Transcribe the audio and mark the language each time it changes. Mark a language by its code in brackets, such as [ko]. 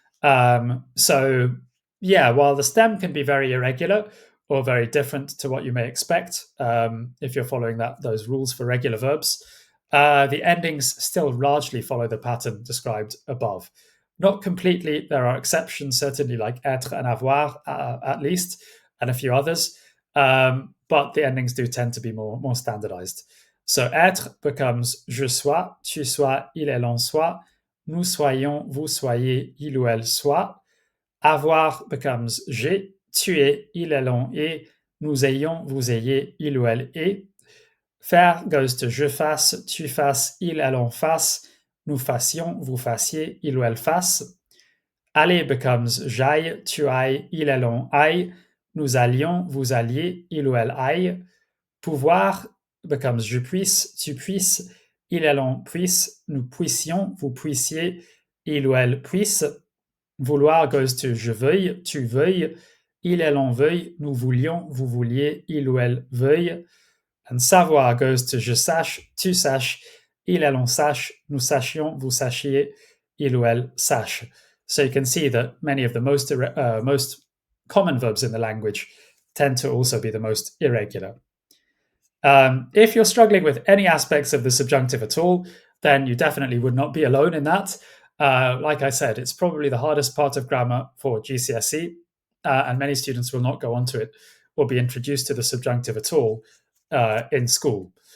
[en] So, yeah, while the stem can be very irregular or very different to what you may expect if you're following those rules for regular verbs, the endings still largely follow the pattern described above. Not completely. There are exceptions, certainly like être and avoir, at least, and a few others. But the endings do tend to be more standardized. So [fr] être [en] becomes [fr] je sois, tu sois, il, elle, on soit, nous soyons, vous soyez, il ou elle soit. Avoir [en] becomes [fr] j'ai, tu es, il, elle, on est, nous ayons, vous ayez, il ou elle est. Faire [en] goes to [fr] je fasse, tu fasses, il, elle, on fasse, nous fassions, vous fassiez, il ou elle fasse. Aller [en] becomes [fr] j'aille, tu ailles, il, elle, on aille, nous allions, vous alliez, il ou elle aille. Pouvoir [en] becomes [fr] je puisse, tu puisses, il, elle, on puisse, nous puissions, vous puissiez, il ou elle puisse. Vouloir [en] goes to [fr] je veuille, tu veuilles, il, elle, on veuille, nous voulions, vous vouliez, il ou elle veuille. [en] And [fr] savoir [en] goes to [fr] je sache, tu saches, il, elle, on sache, nous sachions, vous sachiez, il ou elle sache. [en] So you can see that many of the most common verbs in the language tend to also be the most irregular. If you're struggling with any aspects of the subjunctive at all, then you definitely would not be alone in that. Like I said, it's probably the hardest part of grammar for GCSE, and many students will not go onto it or be introduced to the subjunctive at all in school.